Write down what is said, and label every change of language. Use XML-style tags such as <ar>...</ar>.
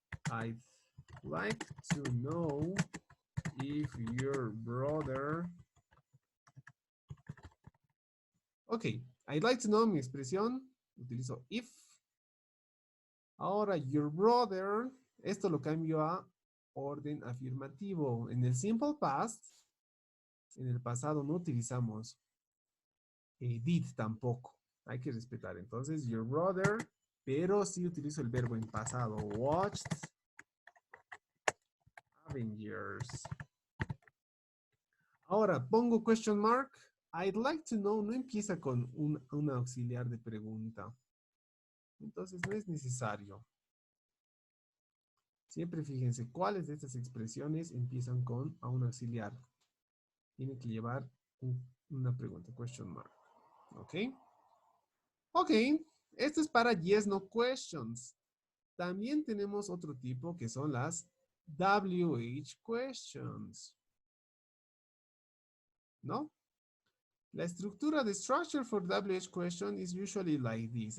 <en>I'd like to know if your brother... Ok. I'd like to know,</en> <es>mi expresión. Utilizo</es> <en>if.</en> <es>Ahora,</es> <en>your brother.</en> <es>Esto lo cambio a orden afirmativo. En el simple past, en el pasado no utilizamos Did tampoco. Hay que respetar. Entonces, your brother, pero sí utilizo el verbo en pasado.</es> <en>Watched Avengers.</en> <es>Ahora, pongo question mark.</es> <en>I'd like to know</en> <es>no empieza con un auxiliar de pregunta. Entonces, no es necesario. Siempre fíjense cuáles de estas expresiones empiezan con a un auxiliar. Tiene que llevar una pregunta, question mark. ¿Ok? Ok, esto es para yes, no questions. También tenemos otro tipo que son las WH questions. ¿No? La estructura de</es> <en>structure for WH question is usually like this.</en>